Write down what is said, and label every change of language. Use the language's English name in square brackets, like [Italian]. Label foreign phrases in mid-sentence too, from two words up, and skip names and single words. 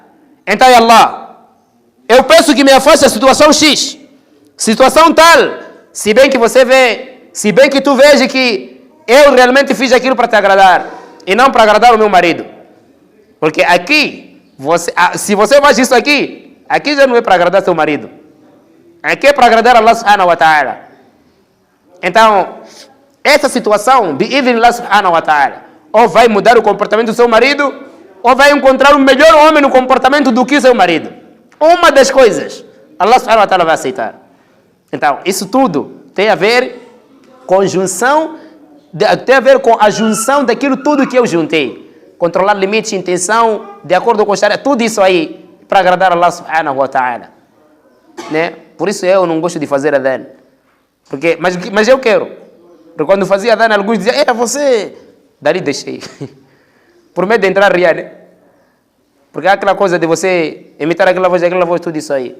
[Portuguese] Então, Allah, eu peço que me afaste a situação X, situação tal, se bem que você vê, se bem que tu veja que eu realmente fiz aquilo para te agradar, e não para agradar o meu marido. Porque aqui, se você faz isso aqui já não é para agradar seu marido. Aqui é para agradar Allah [Arabic] سبحانه وتعالى. [Portuguese] Então, essa situação, [Arabic] بإذن الله سبحانه وتعالى, [Portuguese] ou vai mudar o comportamento do seu marido, ou vai encontrar um melhor homem no comportamento do que seu marido. Uma das coisas, Allah [Arabic] سبحانه وتعالى [Portuguese] vai aceitar. Então, isso tudo tem a ver com tem a ver com a junção daquilo tudo que eu juntei. Controlar limites, intenção, de acordo com o Sharia, tudo isso aí, para agradar Allah [Arabic] سبحانه وتعالى. [Portuguese] Né? Por isso eu não gosto de fazer adhan. Mas eu quero. Porque quando fazia adhan, alguns diziam, você... Dali deixei. Por medo de entrar ria, né? Porque é aquela coisa de você imitar aquela voz, tudo isso aí.